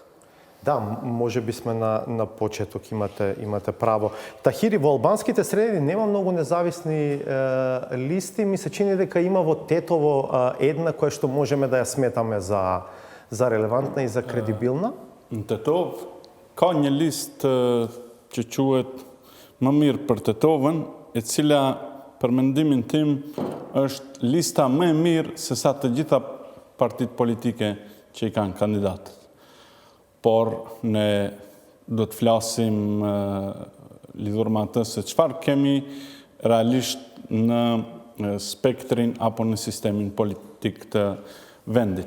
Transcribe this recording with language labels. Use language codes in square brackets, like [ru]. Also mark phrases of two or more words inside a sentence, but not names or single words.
[mk] Да, може би сме на почеток, имате право. Тахири, во албанските среди нема многу независни листи, ми се чини дека има во Тетово една која што можеме да ја сметаме за релевантна и за кредибилна. [sq] Тетов, ka një listë që quhet Më mirë për Tetovën, e cila për mendimin tim është lista më e mirë se sa të gjitha partitë politike që i kanë kandidatët. Por ne do të flasim lidhur me atë se çfarë kemi realisht në spektrin apo në sistemin politik të vendit.